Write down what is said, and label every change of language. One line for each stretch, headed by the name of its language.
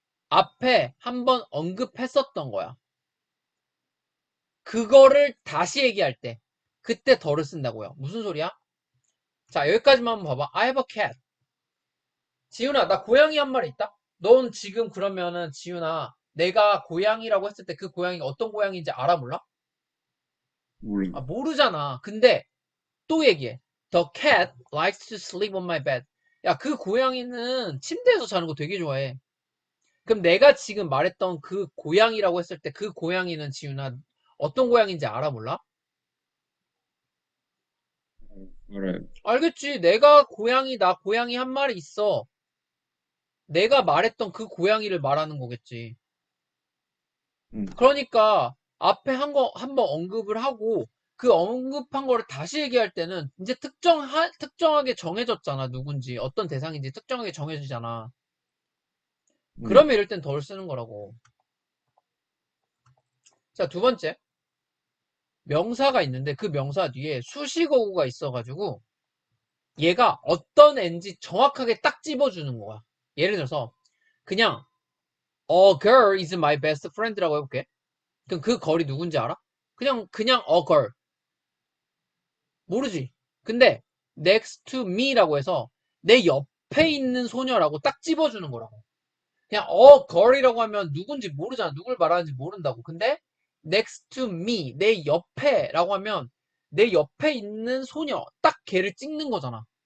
Korean: 앞에 한번 언급했었던 거야. 그거를 다시 얘기할 때 그때 덜을 쓴다고요. 무슨 소리야? 자, 여기까지만 한번 봐봐.
English: I have a cat.
Korean: 지훈아, 나 고양이 한 마리 있다? 넌 지금 그러면은 지훈아, 내가 고양이라고 했을 때 그 고양이가 어떤 고양이인지 알아 몰라? 아, 모르잖아. 근데 또 얘기해.
English: The cat likes to sleep on my bed.
Korean: 야, 그 고양이는 침대에서 자는 거 되게 좋아해. 그럼 내가 지금 말했던 그 고양이라고 했을 때 그 고양이는 지훈아 어떤 고양이인지 알아 몰라? 알아요. 알겠지. 내가 고양이다. 고양이 한 마리 있어. 내가 말했던 그 고양이를 말하는 거겠지. 음, 그러니까 앞에 한 번 언급을 하고 그 언급한 거를 다시 얘기할 때는 이제 특정하게 정해졌잖아. 누군지, 어떤 대상인지 특정하게 정해지잖아. 네, 그러면 이럴 땐 덜 쓰는 거라고. 자, 두 번째. 명사가 있는데 그 명사 뒤에 수식어구가 있어가지고 얘가 어떤 애인지 정확하게 딱 집어주는 거야. 예를 들어서 그냥
English: A girl is my best friend
Korean: 라고 해볼게. 그럼 그 걸이 누군지 알아? 그냥 a girl. 모르지. 근데
English: next to me
Korean: 라고 해서 내 옆에 있는 소녀라고 딱 집어주는 거라고. 그냥 girl이라고 하면 누군지 모르잖아. 누굴 말하는지 모른다고. 근데
English: next to me,
Korean: 내 옆에라고 하면 내 옆에 있는 소녀, 딱 걔를 찍는 거잖아.